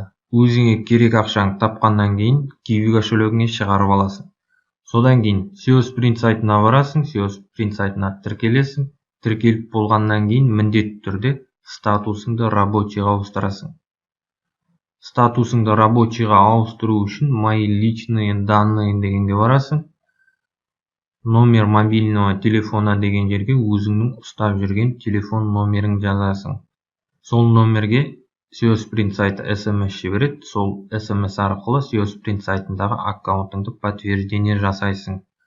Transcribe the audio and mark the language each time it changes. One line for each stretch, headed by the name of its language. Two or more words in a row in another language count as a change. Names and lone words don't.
Kazakh: Өзіңе керек ақшаң тапқаннан кейін Kiwi кошелегіңе шығарып аласың. Содан кейін SEO Sprint сайтына барасың, SEO Sprint сайтына тіркелесің. Тіркеліп болғаннан кейін міндетті түрде статусыңды рабочийға ауыстырасың. Статусыңды рабочийға ауыстыру үшін
Russian: мои личные данные
Kazakh: дегенге барасың.
Russian: Номер мобильного телефона
Kazakh: деген жерге өзіңнің ұстап жүрген телефон номерін жазасың. Сол номерге SEO Sprint сайты SMS жібереді. Сол SMS арқылы SEO Sprint сайтындағы аккаунтыңды подтверждение жасайсың.